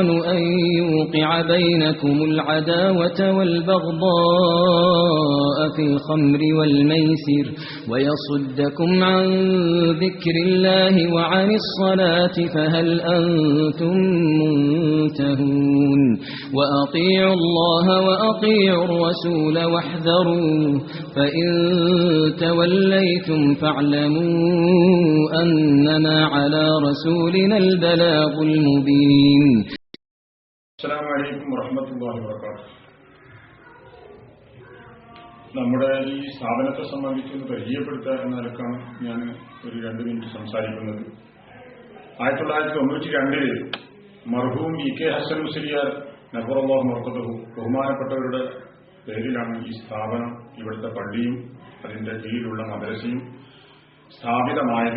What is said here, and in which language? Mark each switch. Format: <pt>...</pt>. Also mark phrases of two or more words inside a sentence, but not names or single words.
<ar>أن يوقع بينكم العداوة والبغضاء في الخمر والميسر ويصدكم عن ذكر الله وعن الصلاة فهل أنتم منتهون وأطيعوا الله وأطيعوا الرسول واحذروا فإن توليتم فاعلموا أنما على رسولنا البلاغ المبين. السلام عليكم ورحمة الله وبركاته.</ar> <ml>നമ്മുടെ ഈ സ്ഥാപനത്തെ സംബന്ധിച്ച് പരിചയപ്പെടുത്തുക എന്ന നിലക്കാണ് ഞാൻ ഒരു 2 മിനിറ്റ് സംസാരിക്കുന്നത്. 1992 മർഹൂം ഇ.കെ. ഹസൻ മുസ്ലിയാർ</ml> <ar>نور الله مرقده</ar> <ml>ബഹുമാനപ്പെട്ടവരുടെ പേരിലാണ് ഈ സ്ഥാപനം, ഇവിടുത്തെ പള്ളിയും അതിന്റെ കീഴിലുള്ള മദ്രസയും സ്ഥാപിതമായത്.</ml>